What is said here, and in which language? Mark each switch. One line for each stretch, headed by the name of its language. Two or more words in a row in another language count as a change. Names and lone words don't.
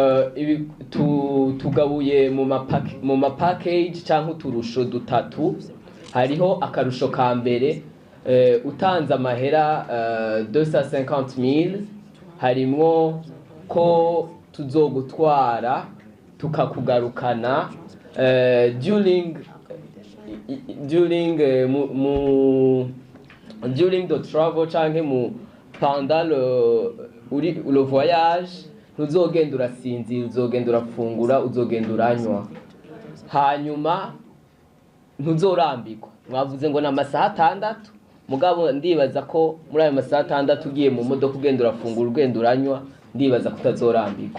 Rundi: tugabuye mu package cyangwa uturusho dutatu hariho akarusho ka mbere utanze amahera 250,000 harimwo ko tuzogutwara tukakugarukana
English: during the travel
Rundi: canke
French: pendant le voyage
Rundi: ntuzogenda urasinzira uzogenda urafungura uzogenda uranywa hanyuma ntuzorambirwa mwavuze ngo n'amasaha 6 mugabo ndibaza ko muri ayo masaha 6 ugiye mu modoka ugenda urafungura ugenda uranywa ndibaza kutazorambirwa